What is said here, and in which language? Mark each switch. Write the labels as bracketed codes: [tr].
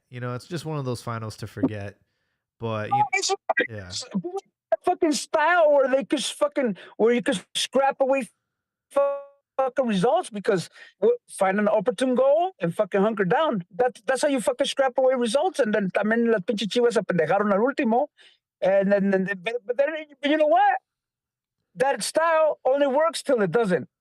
[en] You know, it's just one of those finals to forget. But yeah, fucking style where they could fucking where you could scrap away fucking results because find an opportune goal and fucking hunker down. That's how you fucking scrap away results. And then [es] también las pinches Chivas se pendejaron al último. [en] And then but then you know what? That style only works till it doesn't.